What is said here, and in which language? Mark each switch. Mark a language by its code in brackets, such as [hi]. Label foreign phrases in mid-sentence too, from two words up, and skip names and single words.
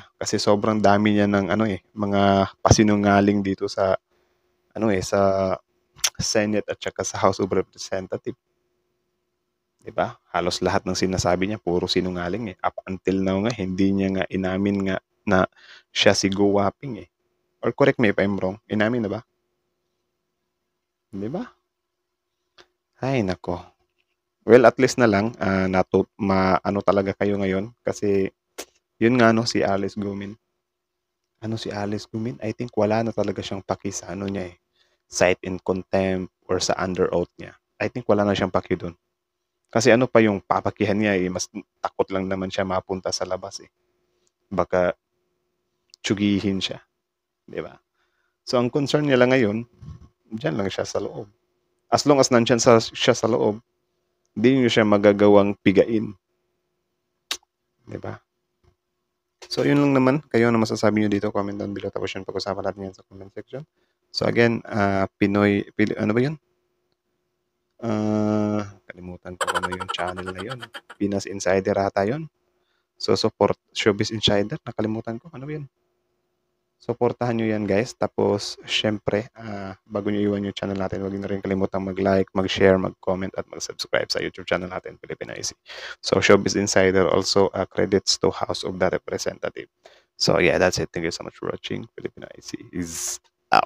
[tl] Kasi sobrang dami niya ng mga pasinungaling dito sa sa Senate at saka sa House of Representatives. 'Di ba? Halos lahat ng sinasabi niya puro sinungaling eh. [en] Up until now [tl] nga hindi niya nga inamin nga na siya si Go Waping eh. [en] Or correct me if I'm wrong. [tl] Inamin na ba? 'Di ba? Ay, nako. Well, at least na lang, talaga kayo ngayon. Kasi, yun nga, si Alice Gumin. Si Alice Gumin? [en] I think [tl] wala na talaga siyang paki sa niya eh. [en] cite in contempt [tl] or sa [en] under oath [tl] niya, [en] I think [tl] wala na siyang paki doon. Kasi ano pa yung papakihan niya, mas takot lang naman siya mapunta sa labas eh. Baka tsugihin siya. Di ba? So, ang concern niya lang ngayon, dyan lang siya sa loob. [en] As long as [tl] nandyan siya sa loob, hindi niyo siya magagawang pigain. Di ba? So, yun lang naman. Kayo na masasabi niyo dito, [en] comment down below. [tl] Tapos yun, pag-usapan natin yan sa [en] comment section. [tl] So, again, ano ba yun? Kalimutan ko ano yung channel na yun. Pinas Insider ata yun. [en] So, support Showbiz Insider. [tl] Nakalimutan ko. Ano ba yun? Supportahan nyo yan, guys. Tapos, syempre, bago nyo iwan yung channel natin, huwag nyo na rin kalimutang mag-like, mag-share, mag-comment, at mag-subscribe sa [en] YouTube channel [tl] natin, Philippine IC. [en] So, Showbiz Insider also credits to House of the Representative. So, yeah, that's it. Thank you so much for watching. Philippine IC is